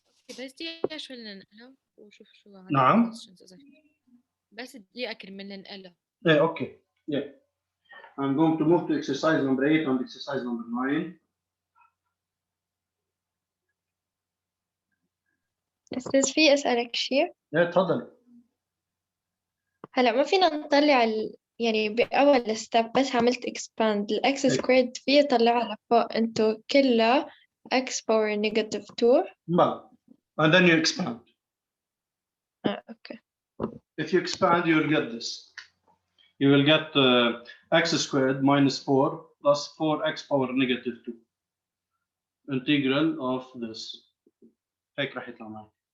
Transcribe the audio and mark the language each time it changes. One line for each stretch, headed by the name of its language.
Arabic: بس دقيقة شوي ننقلها وشوف شو عندك نعم. questions إذا في. بس دقيقة كرمال ننقلها.
English: Yeah, okay. Yeah. I'm going to move to exercise number 8 and exercise number 9.
Arabic: أستاذ في أسألك شيء؟
English: Yeah, تفضل.
Arabic: هلا ما فينا نطلع يعني بأول ستيب بس عملت expand الإكس سكويرد فيه طلعها لفوق انتو كلها x power negative 2.
English: Well, and then you expand. Okay. If you expand, you will get this. You will get x squared minus 4 plus 4x power negative 2. Integral of this.
Arabic: هيك راح يطلع معي.